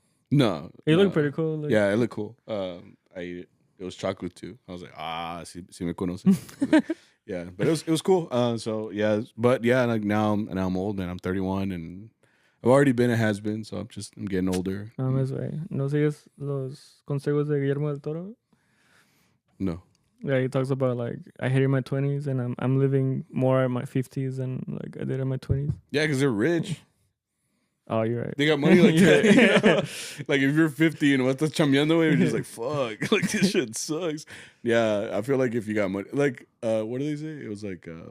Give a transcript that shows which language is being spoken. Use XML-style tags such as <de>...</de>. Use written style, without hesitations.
<en>No. It looked pretty cool. Like, yeah, it looked cool. I ate it. It was chocolate too. I was like,</en> <es>si me conoce.</es> <en>Yeah, but it was cool. So yeah, but yeah, like now I'm old, man. I'm 31 and I've already been a has-been, so I'm getting older. That's right.</en> <es>¿No sigues los consejos de Guillermo del Toro?</es> <en>No. Yeah, he talks about like I hit in my 20s and I'm living more in my 50s than like I did in my 20s. Yeah, because they're rich. Oh, you're right. They got money like that. Like if you're 50 and what's</en> <es>chambeando,</es> <en>you're just like, fuck. Like this shit sucks. Yeah, I feel like if you got money, like what do they say? It was like</en>